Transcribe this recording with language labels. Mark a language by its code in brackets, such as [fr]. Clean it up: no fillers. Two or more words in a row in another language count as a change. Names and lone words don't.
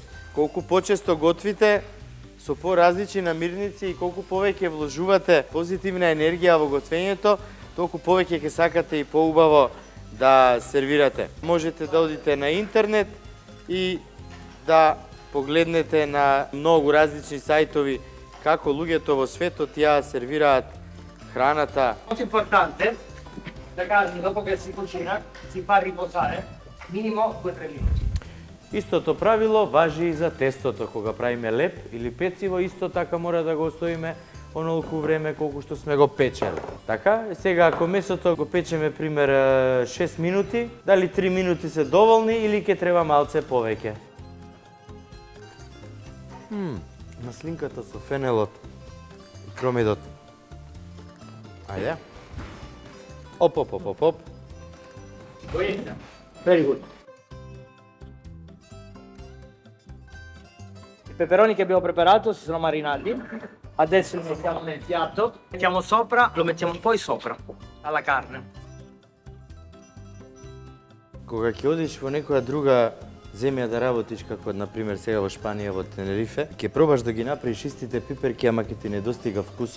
[mk] Колку почесто готвите со поразлични намирници и колку повеќе вложувате позитивна енергија во готвењето, толку повеќе ќе сакате и поубаво да сервирате. Можете да одите на интернет и да погледнете на многу различни сајтови како луѓето во светот ја сервираат храната. [it] Molto importante, la carne dopo che si cucina si fa riposare minimo 2-3 minuti. [mk] Истото правило важи и за тестото. Кога правиме леп или пecivo, исто така мора да го оставиме онолку време колку што сме го печели. Така, сега ако месото го печеме пример 6 минути, дали 3 минути се доволни или ќе треба малце повеќе? Маслинката со фенелот и кромидот. Ајде. Оп. [en] Very good. [it] I peperoni che abbiamo preparato si sono marinati. Adesso li mettiamo nel piatto, mettiamo sopra, lo mettiamo poi sopra alla carne. [mk] Кога ќе одиш во некоја друга земја да работиш, како например сега во Шпанија, во Тенерифе, ќе пробаш да ги направиш истите пиперки, ама ќе ти не достига вкусот.